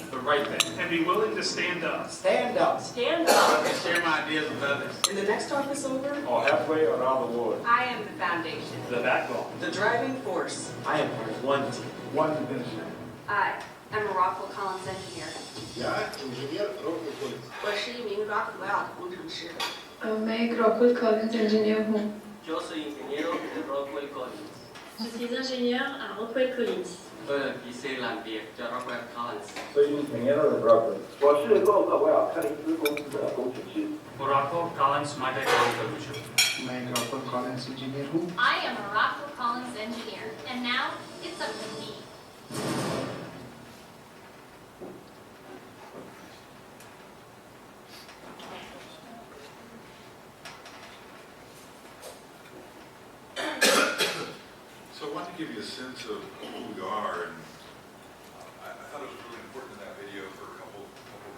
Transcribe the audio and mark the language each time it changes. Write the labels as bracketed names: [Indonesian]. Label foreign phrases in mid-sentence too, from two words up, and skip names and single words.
[English] The right thing. And be willing to stand up. Stand up. Stand I up. can share my ideas with others. In the next office over, Or halfway around the world. I am the foundation. The backbone. the driving force. I am part of one team. One vision. I am a Rockwell Collins engineer. [Chinese] 我是一名 Rockwell 工程师。 [Hindi] मैं एक रॉकवेल कॉलिंस इंजीनियर हूँ। [Spanish] Yo soy ingeniero de Rockwell Collins. [French] Je suis ingénieur à Rockwell Collins. [Spanish] Hice la de Rockwell Collins. Soy ingeniero de Rockwell. [Chinese] 我是洛克威尔柯林斯公司的工程师。 [English] Rockwell Collins Mate Contribution. [Hindi] मैं एक रॉकवेल कॉलिंस इंजीनियर हूँ। [English] I am a Rockwell Collins engineer. And now, it's up to me. So I wanted to give you a sense of who we are, and I thought it was really important in that video for a couple reasons.